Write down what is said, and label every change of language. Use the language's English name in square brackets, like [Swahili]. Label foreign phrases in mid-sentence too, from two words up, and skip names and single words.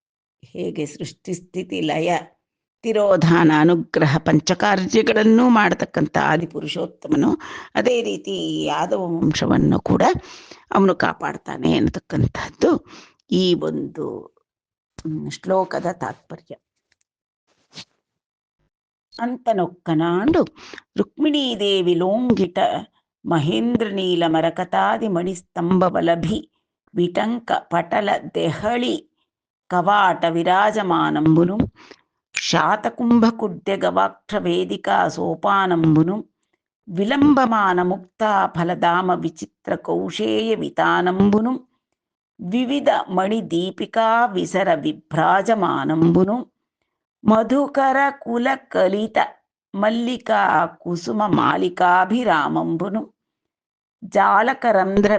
[Kannada] ಹೇಗೆ ಸೃಷ್ಟಿ ಸ್ಥಿತಿ ಲಯ ತಿರೋಧಾನ ಅನುಗ್ರಹ ಪಂಚಕಾರ್ಯಗಳನ್ನು ಮಾಡತಕ್ಕಂಥ ಆದಿಪುರುಷೋತ್ತಮನು ಅದೇ ರೀತಿ ಯಾದವ ವಂಶವನ್ನು ಕೂಡ ಅವನು ಕಾಪಾಡ್ತಾನೆ ಅನ್ನತಕ್ಕಂಥದ್ದು ಈ ಒಂದು ಶ್ಲೋಕದ ತಾತ್ಪರ್ಯ. [Telugu] అంతనొక్కనాండు రుక్మిణీదేవి లోంగిట మహేంద్ర నీల మరకతాది మణిస్తంభవలభి విటంక పటల దెహళి కవాట విరాజమానంబును శాతకుంభకుడ్య గవాక్ష వేదికా సోపానంబును విలంబమాన ముక్తా ఫలదామ విచిత్ర కౌశేయ వితానంబును వివిధ మణి దీపికా విసర విభ్రాజమానంబును మధుకర కుల కలిత మల్లికా కుసుమ మాలికాభిరామంబును జాలకరంధ్ర